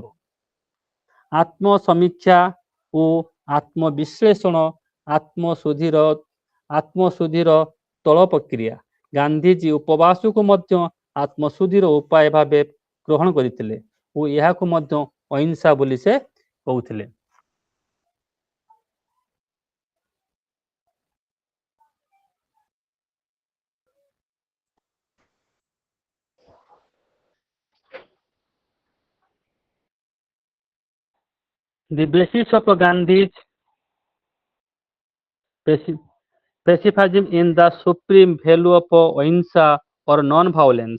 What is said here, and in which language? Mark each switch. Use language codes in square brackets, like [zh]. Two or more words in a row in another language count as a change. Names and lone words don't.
[or] ଆତ୍ମସମୀକ୍ଷା ଓ ଆତ୍ମବିଶ୍ଳେଷଣ ଆତ୍ମଶୁଦ୍ଧିର ତଳ ପ୍ରକ୍ରିୟା। ଗାନ୍ଧିଜୀ ଉପବାସକୁ ମଧ୍ୟ ଆତ୍ମଶୁଦ୍ଧିର ଉପାୟ ଭାବେ ଗ୍ରହଣ କରିଥିଲେ ଓ ଏହାକୁ ମଧ୍ୟ ଅହିଂସା ବୋଲି ସେ କହୁଥିଲେ। [en] The basis of Gandhi's pacifism in the supreme value of ahimsa or non-violence.